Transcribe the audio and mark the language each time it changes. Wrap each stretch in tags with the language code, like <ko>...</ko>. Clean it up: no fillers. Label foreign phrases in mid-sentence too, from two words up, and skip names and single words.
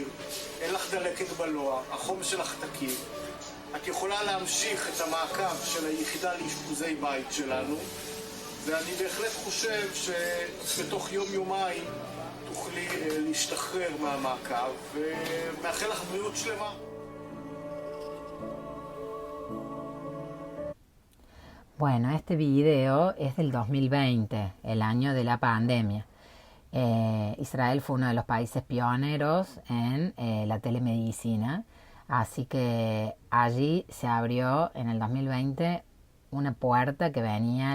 <he>אין לך דלקת בלוע, החום שלך תקין. את יכולה להמשיך את המעקב של היחידה לאשפוזי בית שלנו, ואני בהחלט חושב שבתוך יום-יומיים תוכלי להשתחרר מהמעקב, ומאחל לך בריאות שלמה.</he> <es>Bueno, este video es del 2020, el año de la pandemia. Israel fue uno de los países pioneros en la telemedicina, así que allí se abrió en el 2020 una puerta que venía</es>